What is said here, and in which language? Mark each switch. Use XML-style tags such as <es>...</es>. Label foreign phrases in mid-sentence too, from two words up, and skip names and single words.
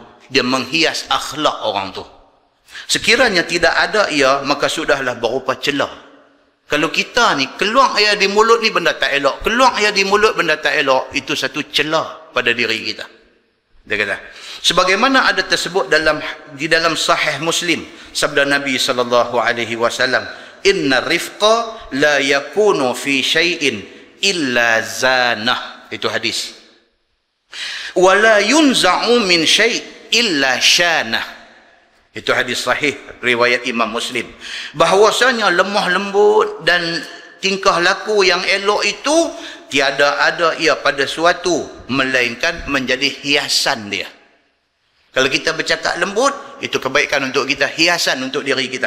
<ms>Dia menghias akhlak orang tu. Sekiranya tidak ada ia, maka sudahlah berupa celah. Kalau kita ni, keluar air di mulut ni benda tak elok. Keluar air di mulut benda tak elok. Itu satu celah pada diri kita. Dia kata. Sebagaimana ada tersebut di dalam Sahih Muslim. Sabda Nabi SAW.</ms> <ar>إن الرفق لا يكون في شيء إلا زانه.</ar> <ms>Itu hadis.</ms> <ar>ولا ينزع من شيء إلا شانه.</ar> <ms>Itu hadis sahih riwayat Imam Muslim. Bahwasanya lemah lembut dan tingkah laku yang elok itu tiada ada ia pada suatu, melainkan menjadi hiasan dia. Kalau kita bercakap lembut, itu kebaikan untuk kita, hiasan untuk diri kita.</ms>